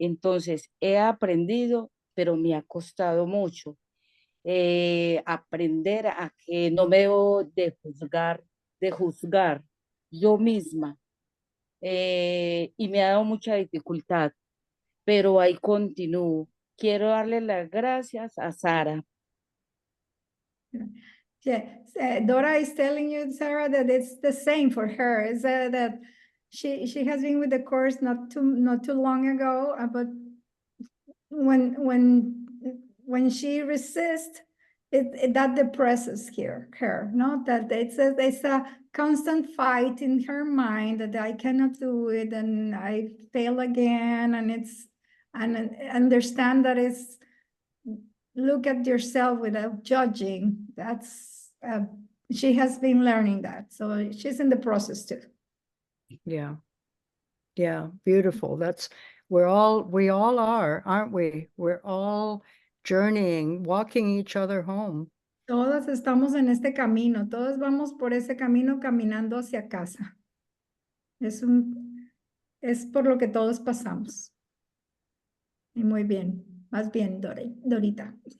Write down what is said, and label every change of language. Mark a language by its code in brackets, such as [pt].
[es] Entonces he aprendido, pero me ha costado mucho aprender a que no me debo de juzgar yo misma, y me ha dado mucha dificultad, pero ahí continúo. Quiero darle las gracias a Sara. [en] Yeah, Dora is telling you, Sarah, that it's the same for her. Is that she has been with the course not too long ago, but when she resists, that depresses her. No, that it's a constant fight in her mind that I cannot do it and I fail again, and understand that it's. Look at yourself without judging. That's she has been learning that, so she's in the process too. Yeah, beautiful. We all are, aren't we? We're all journeying, walking each other home. [es] Todas estamos en este camino, todos vamos por ese camino caminando hacia casa. Es por lo que todos pasamos. Y muy bien, más bien, Dorita.